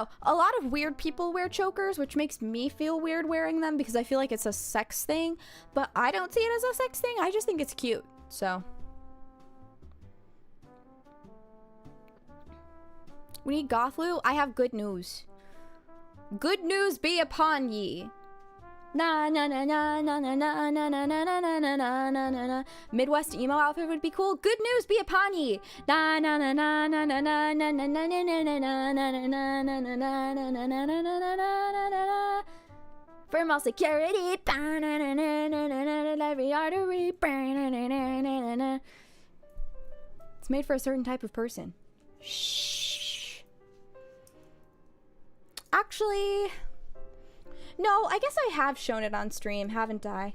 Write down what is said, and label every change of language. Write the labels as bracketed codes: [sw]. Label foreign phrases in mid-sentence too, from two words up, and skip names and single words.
[en] A lot of weird people wear chokers, which makes me feel weird wearing them because I feel like it's a sex thing. But I don't see it as a sex thing. I just think it's cute. So. We need Gothlu. I have good news. Good news be upon ye. Na na na na na na na na na na na na na na na na. Midwest emo outfit would be cool. Good news be upon ye. Na na na na na na na na na na na na na na na na na na na na. Thermal security. Every artery. It's made for a certain type of person. Shh. Actually, no, I guess I have shown it on stream, haven't I?